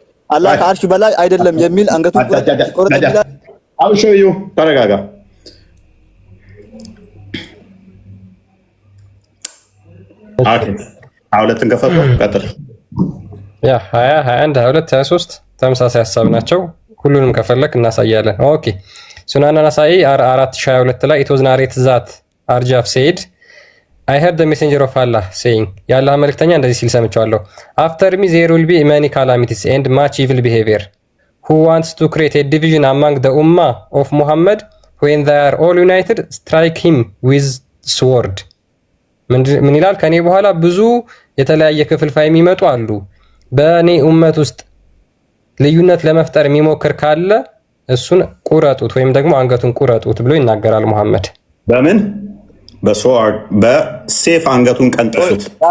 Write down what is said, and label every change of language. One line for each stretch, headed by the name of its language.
Amharic: አላህ ከአርሽ በላይ አይደለም የሚል አንገቱን ቁረጥ ይላል። አሁን ሸውየው ተረጋጋ። ኦኬ ሁለትን ከፈቱ ቀጥል። ያ 20 21 22 23 ተመሳሳይ ሐሳብ ናቸው። ሁሉንም ከፈለክ እናሳያለን። ኦኬ ሱናና ናሳኢ 4022 ላይ
English: it was narrated that Arjaf said I heard the messenger of Allah saying
Amharic: የአላህ መልእክተኛ እንደዚህ ሲል ሰምቻለሁ
English: after me there will be many calamities and much evil behavior who wants to create a division among the ummah of Muhammad when they are all united strike him with sword
Amharic: ምን ይላል? ከኔ በኋላ ብዙ የተለያየ ክፍልፋይ የሚመጡ አሉ። በእኔ ኡመት ውስጥ ልዩነት ለመፍጠር የሚሞክር ካለ እሱን ቁረጡት ወይም ደግሞ አንገቱን ቁረጡት ብሎ ይናገራል መሐመድ። በምን በሶርድ በሴፍ አንገቱን ቀንጥሱት።